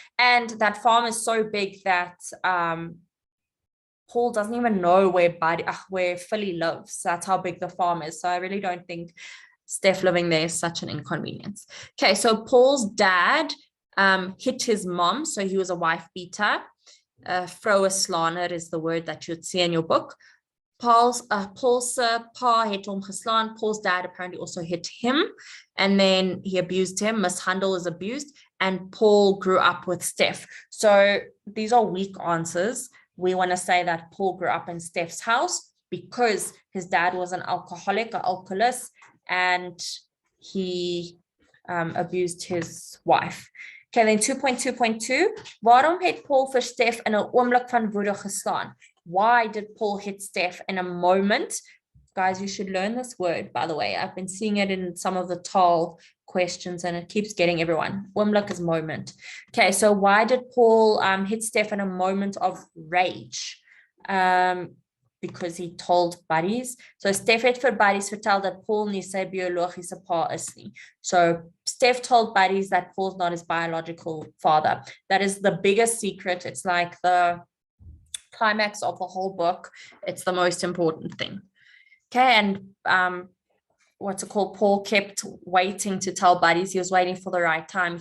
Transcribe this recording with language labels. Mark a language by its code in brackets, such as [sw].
[en] And that farm is so big that Paul doesn't even know where Philly lives. That's how big the farm is. So I really don't think Steph living there is such an inconvenience. Okay, so Paul's dad hit his mom. So he was a wife beater. [af] Vroue slaner [en] is the word that you'd see in your book. [af] Paul's pa het hom geslaan. [en] Paul's dad apparently also hit him. And then he abused him. Mishandle is abused. And Paul grew up with Steph. So these are weak answers. We want to say that Paul grew up in Steph's house because his dad was an alcoholic, an alcoholist, and he abused his wife. Okay, then 2.2.2. [af] Waarom het Paul vir Steph in 'n oomblik van woede geslaan? [en] Why did Paul hit Steph in a moment? Guys, you should learn this word, by the way. I've been seeing it in some of the TAL questions and it keeps getting everyone. Oomblik is moment. Okay, so why did Paul hit Steph in a moment of rage? Because he told Buddies. [af] So Steph het vir Buddies vertel dat Paul nie sy biologiese pa is nie. [en] So Steph told Buddies that Paul's not his biological father. That is the biggest secret. It's like the climax of the whole book. It's the most important thing. Okay, and what's it called? Paul kept waiting to tell Buddies. He was waiting for the right time.